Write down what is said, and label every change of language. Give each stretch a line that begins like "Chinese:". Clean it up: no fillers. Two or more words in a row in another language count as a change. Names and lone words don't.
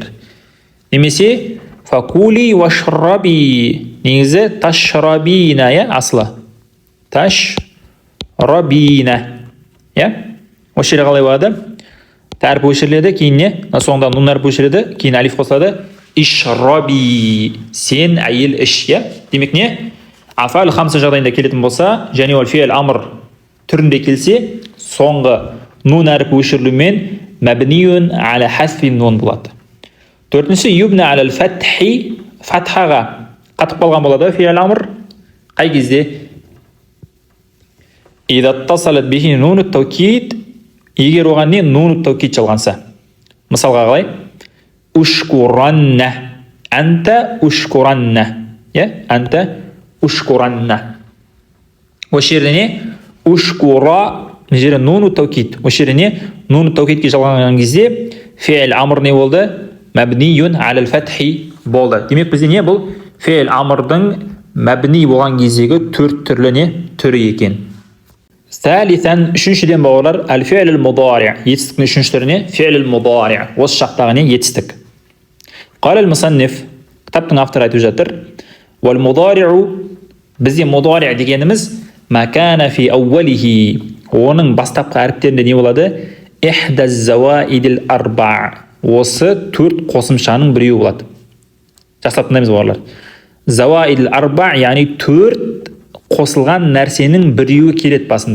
Kazakh: Немесе
Arabic: فكلي واشربي
Kazakh: негізі ташрабина асылы ташрабина осы жерге қалай болады? Әрпі өшіріледі, кейінне соңында нун әрпі өшіріледі, кейін алиф қосылады. Ишраби сен әйел іш. Демек не? Афал хамса жағдайында келетін болса және ол фи'л амр түрінде келсе соңғы нун әрпі өшірілумен
Arabic: مبني على حذف النون
Kazakh: болады. Төртінші
Arabic: يبنى على الفتح
Kazakh: фатхаға қатып қалған болады фи'л амр қай кезде?
Arabic: إذا اتصلت به نون التوكيد
Kazakh: егер оған не
Arabic: نون التوكيد
Kazakh: жалғанса. Мысалға қалай?
Arabic: اشكرنّ أنت اشكرنّ أنت اشكرنّ
Kazakh: осы жерде не? Ушкура жерде
Arabic: نون التوكيد
Kazakh: осы жерде не?
Arabic: نون التوكيد
Kazakh: жалғанған кезде фи'л амр не болды?
Arabic: مبني على الفتح
Kazakh: болды. Демек бізде не бұл? Фи'л амрдың мәбни болған кездегі төрт түрлі не? Түрі екен. Сәлисән үшіншіден бауырлар
Arabic: الفعل المضارع
Kazakh: етістіктің үшінші түріне
Arabic: الفعل المضارع
Kazakh: осы шақтағы не? Етістік.
Arabic: قال المصنف
Kazakh: кітаптың авторы айтып жатыр вал-мудари'у бізде мудари дегеніміз
Arabic: ما كان في أوله
Kazakh: оның бастапқы әріптерінде не болады?
Arabic: إحدى الزوائد الأربع
Kazakh: осы төрт қосымшаның біреуі болады. Жақсылап тыңдаймыз бауырлар.
Arabic: الزوائد الأربع
Kazakh: яғни төрт қосылған нәрсенің біреуі келеді басында.